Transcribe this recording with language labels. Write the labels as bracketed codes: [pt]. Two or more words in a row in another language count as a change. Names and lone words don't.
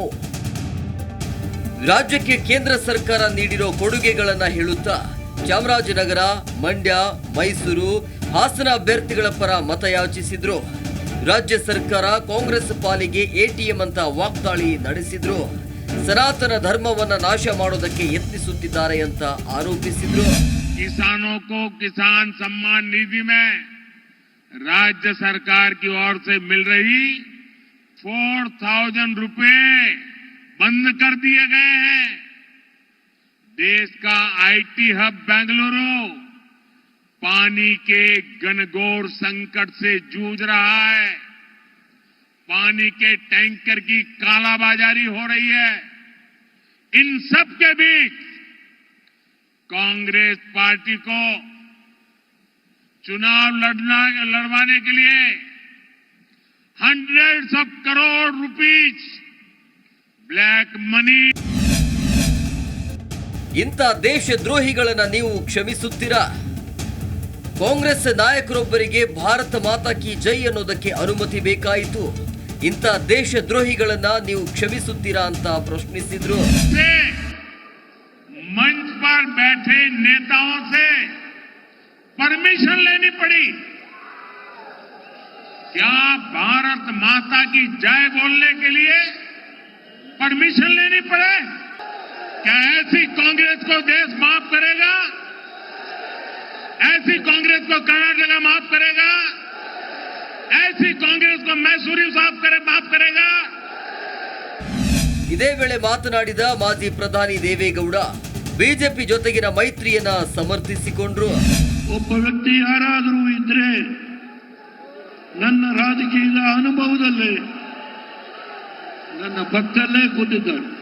[kn] ರಾಜ್ಯಕ್ಕೆ ಕೇಂದ್ರ ಸರ್ಕಾರ ನೀಡಿರೋ ಕೊಡುಗೆಗಳನ್ನು ಹೇಳುತ್ತಾ ಚಾಮರಾಜನಗರ, ಮಂಡ್ಯ, ಮೈಸೂರು, ಹಾಸನ ಅಭ್ಯರ್ಥಿಗಳ ಪರ ಮತಯಾಚಿಸಿದ್ರು. ರಾಜ್ಯ ಸರ್ಕಾರ ಕಾಂಗ್ರೆಸ್ ಪಾಲಿಗೆ ಎಟಿಎಂ ಅಂತ ವಾಗ್ದಾಳಿ ನಡೆಸಿದ್ರು. ಸನಾತನ ಧರ್ಮವನ್ನ ನಾಶ ಮಾಡೋದಕ್ಕೆ ಯತ್ನಿಸುತ್ತಿದ್ದಾರೆ ಅಂತ ಆರೋಪಿಸಿದ್ರು. [hi] किसानों को किसान सम्मान निधि में राज्य सरकार की ओर से मिल रही 4,000 रुपए बंद कर दिए गए हैं. देश का आईटी हब बेंगलुरु पानी के घनघोर संकट से जूझ रहा है. पानी के टैंकर की कालाबाजारी हो रही है. इन सब के बीच कांग्रेस पार्टी को चुनाव लड़वाने के लिए [en] hundreds of crore rupees black money. [kn] ಇಂಥ ದೇಶದ್ರೋಹಿಗಳನ್ನ ನೀವು ಕ್ಷಮಿಸುತ್ತೀರಾ? ಕಾಂಗ್ರೆಸ್ ನಾಯಕರೊಬ್ಬರಿಗೆ [hi] भारत माता की जय [kn] ಅನ್ನೋದಕ್ಕೆ ಅನುಮತಿ ಬೇಕಾಯಿತು. ಇಂಥ ದೇಶದ್ರೋಹಿಗಳನ್ನ ನೀವು ಕ್ಷಮಿಸುತ್ತೀರಾ ಅಂತ ಪ್ರಶ್ನಿಸಿದ್ರು. [hi] मंच पर बैठे नेताओं से परमिशन लेनी पड़ी. क्या भारत माता की जय बोलने के लिए परमिशन लेनी पड़े? क्या ऐसी कांग्रेस को देश माफ करेगा? ऐसी कांग्रेस को कर्नाटक माफ करेगा? ऐसी कांग्रेस को मैसूरी माफ करेगा? [kn] ಇದೇ ವೇಳೆ ಮಾತನಾಡಿದ ಮಾಜಿ ಪ್ರಧಾನಿ ದೇವೇಗೌಡ ಬಿಜೆಪಿ ಜೊತೆಗಿನ ಮೈತ್ರಿಯನ್ನ ಸಮರ್ಥಿಸಿಕೊಂಡ್ರು. ಒಬ್ಬ ವ್ಯಕ್ತಿ ಯಾರಾದರೂ ಇದ್ರೆ ನನ್ನ ರಾಜಕೀಯದ ಅನುಭವದಲ್ಲಿ ನನ್ನ ಪಕ್ಕದಲ್ಲೇ ಕೂತಿದ್ದಾರೆ.